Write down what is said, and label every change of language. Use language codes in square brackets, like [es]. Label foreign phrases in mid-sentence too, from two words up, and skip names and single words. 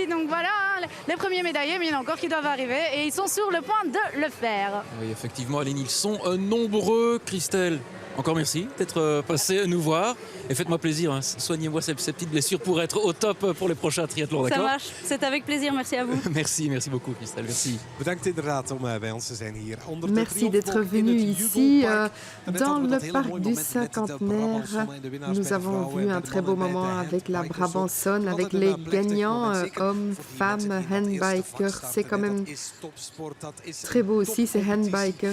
[fr] Donc voilà, les premiers médaillés, mais il y en a encore qui doivent arriver et ils sont sur le point de le faire. Oui, effectivement, Aline, ils sont nombreux. Christelle, encore merci d'être passée nous voir. Et faites-moi plaisir, hein, soignez-moi ces petites blessures pour être au top pour les prochains triathlons, d'accord? Ça marche, c'est avec plaisir, merci à vous. Merci beaucoup Christelle, merci. [nl] Bedankt inderdaad om bij ons te zijn hier. Onder de [fr] Merci d'être venu ici dans le parc du Cinquantenaire. Nous avons vu un très beau moment avec la Brabançonne, avec les gagnants, hommes, femmes, handbikers. C'est quand même très beau aussi, ces handbikers.